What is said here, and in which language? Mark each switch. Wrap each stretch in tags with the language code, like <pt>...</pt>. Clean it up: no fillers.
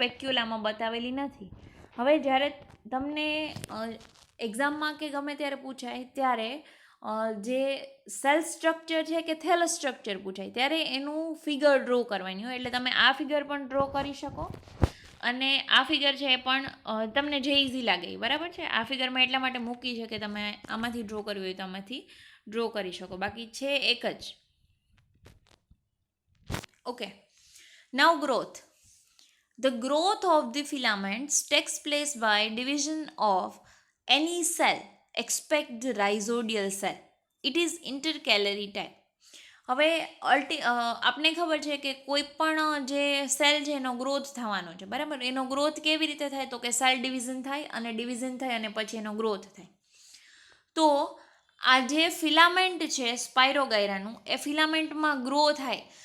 <gu>વેક્યુઅલ આમાં બતાવેલી નથી. હવે જ્યારે તમને એક્ઝામમાં કે ગમે ત્યારે પૂછાય ત્યારે જે સેલ સ્ટ્રક્ચર છે કે થેલસ સ્ટ્રક્ચર પૂછાય ત્યારે એનું ફિગર ડ્રો કરવાની હોય. એટલે તમે આ ફિગર પણ ડ્રો કરી શકો, અને આ ફિગર છે એ પણ તમને જે ઇઝી લાગે, બરાબર છે. આ ફિગરમાં એટલા માટે મૂકી છે કે તમે આમાંથી ડ્રો કરવી હોય તો આમાંથી ડ્રો કરી શકો, બાકી છે એક જ.</gu> <en>Okay, now growth. The growth of the filaments takes place by division of any cell except the rhizodial cell. It is intercalary type.</en> <gu>હવે આપણે ખબર છે કે કોઈ પણ જે સેલ છે એનો ગ્રોથ થવાનો છે, બરાબર. એનો ગ્રોથ કેવી રીતે થાય તો કે સેલ ડિવિઝન થાય, અને ડિવિઝન થાય અને પછી એનો ગ્રોથ થાય. તો આ જે ફિલામેન્ટ છે સ્પાયરોગાયરાનું, એ ફિલામેન્ટમાં ગ્રો થાય.</gu>